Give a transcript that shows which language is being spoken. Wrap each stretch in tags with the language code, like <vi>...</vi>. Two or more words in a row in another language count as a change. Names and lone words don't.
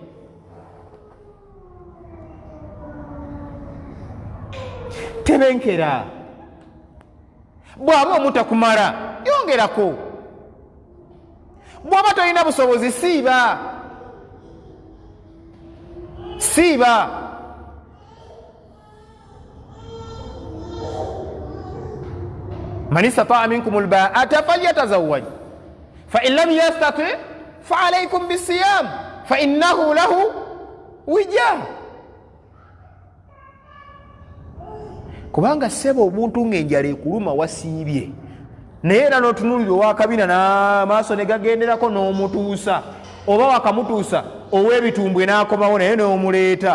<lg>Tebenkera, bw'aba omutakumala yongerako, bw'aba tolina busobozi siiba.</lg> <ar>من استطاع منكم الباءة فليتزوج فإن لم يستطع فعليكم بالصيام فإنه له وجاء.</ar> <lg>Kubanga ssebo omuntu ng'enjala ekuluma wasiibye, naye era n'otunuulira owakabina n'amaaso ne gagenderako n'omutuusa, oba wakamutuusa ow'ebitumbwe n'akomawo naye n'omuleeta.</lg>